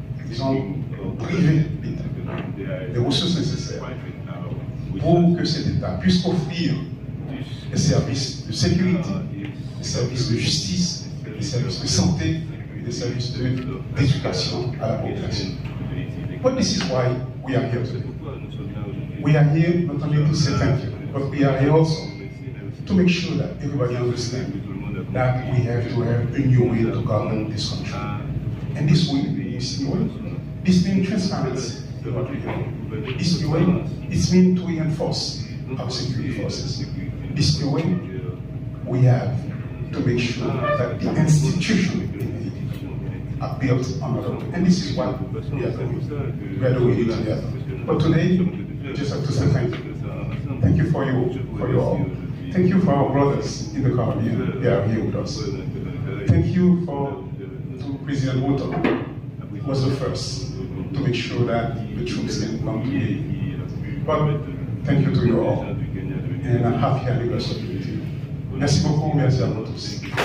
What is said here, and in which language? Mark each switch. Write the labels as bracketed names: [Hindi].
[French] Ils ont privé l'État des ressources nécessaires pour que cet État puisse offrir des services de sécurité, des services de justice, des services de santé, et des services d'éducation à la population. [English] But this is why we are here today. We are here not only to say thank you, but we are here also to make sure that everybody understands that we have to have a new way to govern this country. And this way, this means transparency in what we do. This way, it means to reinforce our security forces. This way, we have to make sure that the institutions are built on the road. And this is what we are doing. We are doing it together. But today, we just have to say thank you. Thank you for you all. Thank you for our brothers in the Caribbean. They are here with us. Thank you to President Woto, who was the first to make sure that the troops can come today. But thank you to you all. And a happy anniversary to you. [French] Merci beaucoup, merci à vous tous.